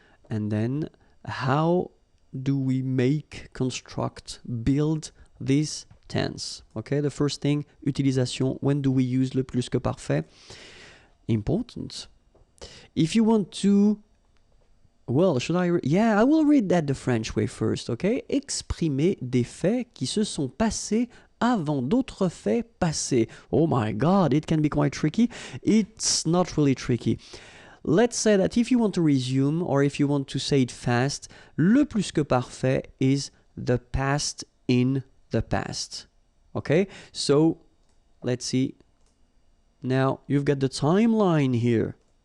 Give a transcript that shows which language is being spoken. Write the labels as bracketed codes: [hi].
[en] And then how do we make, construct, build this tense? Okay, the first thing, utilisation. When do we use le plus que parfait? Important. If you want to, well, should I? Yeah, I will read that the French way first, okay? [fr] Exprimer des faits qui se sont passés avant d'autres faits passés. [en] Oh my God, it can be quite tricky. It's not really tricky. Let's say that if you want to resume or if you want to say it fast, le plus que parfait is the past in the past. Okay? So, let's see. Now, you've got the timeline here.